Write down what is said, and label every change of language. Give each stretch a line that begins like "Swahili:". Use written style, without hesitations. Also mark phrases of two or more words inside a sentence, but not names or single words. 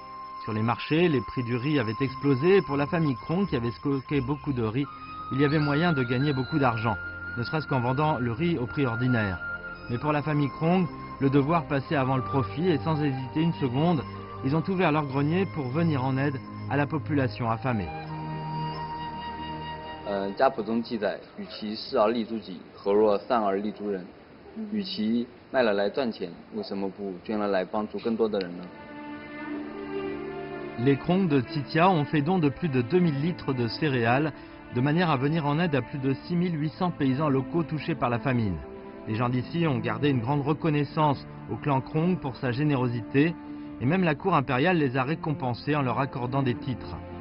French: Sur les marchés, les prix du riz avaient explosé et pour la famille Krong qui avait stocké beaucoup de riz, il y avait moyen de gagner beaucoup d'argent, ne serait-ce qu'en vendant le riz au prix ordinaire. Mais pour la famille Krong, le devoir passait avant le profit et sans hésiter une seconde, ils ont ouvert leur grenier pour venir en aide à la population affamée.
Chinese: 家谱中记载，与其事而立诸己，何若善而立诸人？与其卖了来赚钱，为什么不捐了来帮助更多的人呢？
French: Les Krong de Xitia ont fait don de plus de 2000 litres de céréales, de manière à venir en aide à plus de 6800 paysans locaux touchés par la famine. Les gens d'ici ont gardé une grande reconnaissance au clan Krong pour sa générosité, et même la cour impériale les a récompensés en leur accordant des titres.